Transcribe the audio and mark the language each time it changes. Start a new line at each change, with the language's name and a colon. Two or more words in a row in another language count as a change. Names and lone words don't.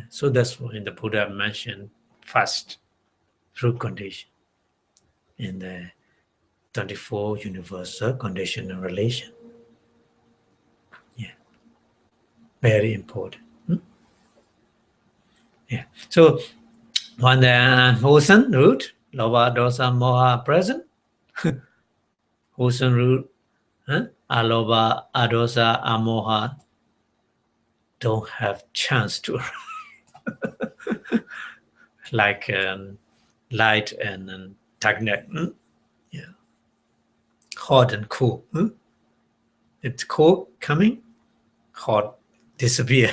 English: So that's when the Buddha mentioned first root condition in the 24 universal conditional relation. Yeah. Very important. Yeah. So when the wholesome root,
Pali: lobha, dosa, moha
English: present, wholesome root,
Pali: alobha, adosa, amoha
English: don't have chance to like light and darkness. Yeah. Hot and cool. It's cold coming, hot disappear.